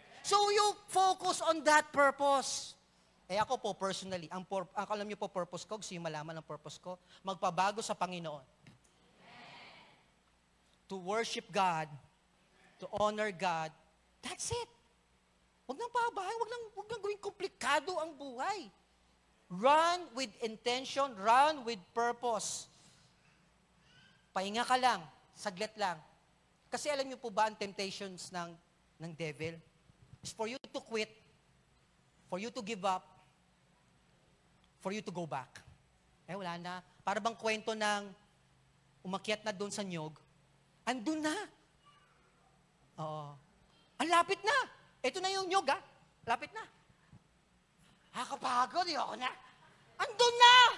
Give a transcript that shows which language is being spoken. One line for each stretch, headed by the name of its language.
English: So you focus on that purpose.
Filipino: Ako po personally, ang alam niyo po purpose ko, gusto yung malaman ang purpose ko, magpabago sa Panginoon.
English: To worship God, to honor God, that's it.
Filipino: Huwag nang pabahay, huwag nang gawing komplikado ang buhay.
English: Run with intention, run with purpose.
Filipino: Pahinga ka lang, saglit lang. Kasi alam niyo po ba ang temptations ng devil?
English: Is for you to quit, for you to give up, for you to go back.
Filipino: Wala na. Para bang kwento ng umakyat na doon sa nyog, andun na. Oo. Ang lapit na. Ito na yung nyog, lapit na. Kapagod, ako na. Andun na!